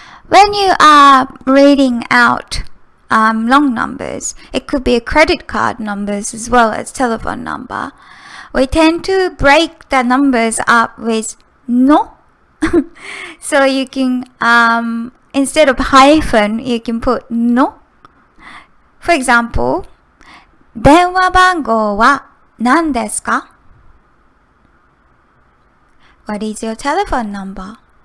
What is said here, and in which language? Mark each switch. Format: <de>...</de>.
<en>When you are reading out long numbers, it could be a credit card numbers as well as telephone number. We tend to break the numbers up with no. So you can, instead of hyphen, you can put no. For example,</en> <ja>電話番号は何ですか？</ja> <en>What is your telephone number?</en>